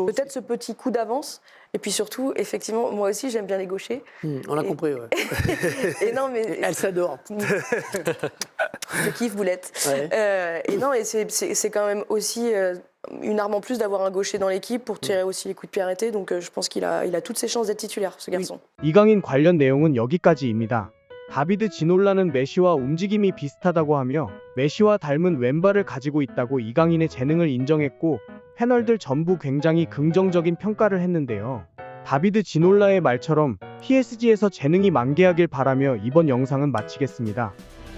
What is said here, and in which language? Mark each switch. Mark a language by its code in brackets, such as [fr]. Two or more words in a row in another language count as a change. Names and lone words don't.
[fr] peut-être ce petit coup d'avance. Et puis surtout, effectivement, moi aussi, j'aime bien les gauchers. On l'a compris, ouais. Et non, mais Elle s'adore. je kiffe Boulette. Ouais. Et non, et c'est quand même aussi une arme en plus d'avoir un gaucher dans l'équipe pour tirer aussi les coups de pied arrêtés. Donc je pense qu'il a toutes ses chances d'être titulaire, ce garçon. [ko] 이강인 관련 내용은 여기까지입니다. 다비드 지놀라는 메시와 움직임이 비슷하다고 하며 메시와 닮은 왼발을 가지고 있다고 이강인의 재능을 인정했고 패널들 전부 굉장히 긍정적인 평가를 했는데요. 다비드 지놀라의 말처럼 PSG에서 재능이 만개하길 바라며 이번 영상은 마치겠습니다.